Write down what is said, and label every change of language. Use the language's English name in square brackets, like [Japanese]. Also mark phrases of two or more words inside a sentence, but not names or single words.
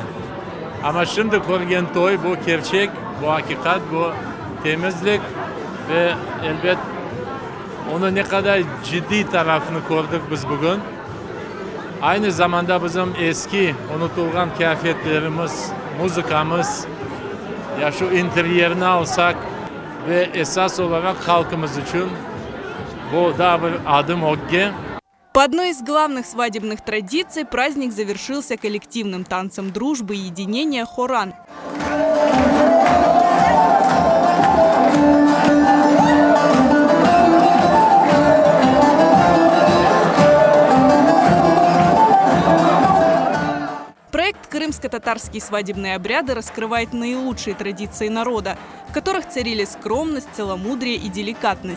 [Crimean Tatar] Ama şimdi görgen toy bu gerçek, bu hakikat, bu temizlik ve elbet onun ne kadar ciddi tarafını gördük biz bugün. Aynı zamanda bizim eski unutulgan kıyafetlerimiz, müzikamız, ya şu interyerini alsak ve esas olarak halkımız için bu da bir adım oldu. [Russian] По одной из главных свадебных традиций праздник завершился коллективным танцем дружбы и единения «Хоран». Проект «Крымско-татарские свадебные обряды» раскрывает наилучшие традиции народа, в которых царили скромность, целомудрие и деликатность.